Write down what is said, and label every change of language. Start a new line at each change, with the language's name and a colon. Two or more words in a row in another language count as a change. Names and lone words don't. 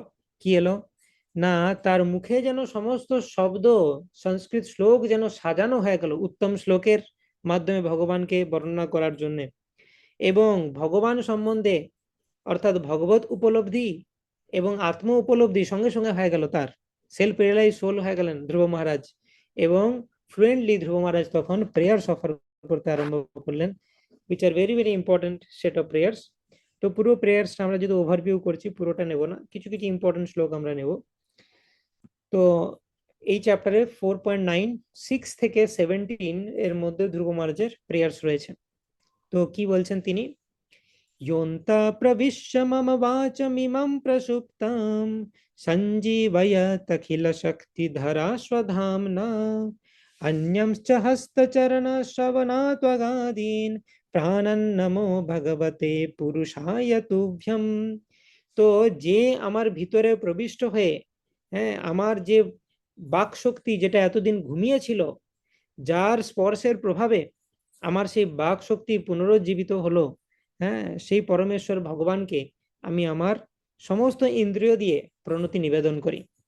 Bangla: কি এলো না, তার মুখে যেন সমস্ত শব্দ, সংস্কৃত শ্লোক যেন সাজানো হয়ে গেল উত্তম শ্লোকের মাধ্যমে ভগবানকে বর্ণনা করার জন্য। এবং ভগবান সম্বন্ধে, অর্থাৎ ভগবত উপলব্ধি এবং আত্ম উপলব্ধি সঙ্গে সঙ্গে হয়ে গেল তার।
English: self realize soul
Bangla: হয়ে গেলেন ধ্রুব মহারাজ, এবং ফ্লুয়েন্টলি ধ্রুব মহারাজ তখন
English: prayer offer
Bangla: করতে আরম্ভ করলেন,
English: which are very very important set of prayers.
Bangla: তো পুরো প্রেয়ার্স আমরা যদি ওভারভিউ করছি, পুরোটা নেব না, কিছু কিছু ইম্পর্টেন্ট শ্লোক আমরা নেব। তো এই চ্যাপ্টারে 4.9, 6 থেকে 17 এর মধ্যে ধ্রুব মহারাজের প্রেয়ার্স রয়েছে। তো কি বলছেন তিনি,
Sanskrit: योऽन्ता प्रविश्य मम वाचमिमं प्रसुप्तां सञ्जीवयतखिलशक्तिधरा स्वधाम्ना अन्यंश्च हस्तचरणश्रवणात्वगादीन् প্রাণান নমো ভগবতে পুরুষায় তুভ্যম।
Bangla: তো যে আমার ভিতরে প্রবিষ্ট হয়ে, হ্যাঁ, আমার যে বাক শক্তি যেটা এতদিন ঘুমিয়েছিল, যার স্পর্শের প্রভাবে আমার সেই বাক শক্তি পুনরুজ্জীবিত হলো, হ্যাঁ, সেই পরমেশ্বর ভগবানকে আমি আমার সমস্ত ইন্দ্রিয় দিয়ে প্রণতি নিবেদন করি।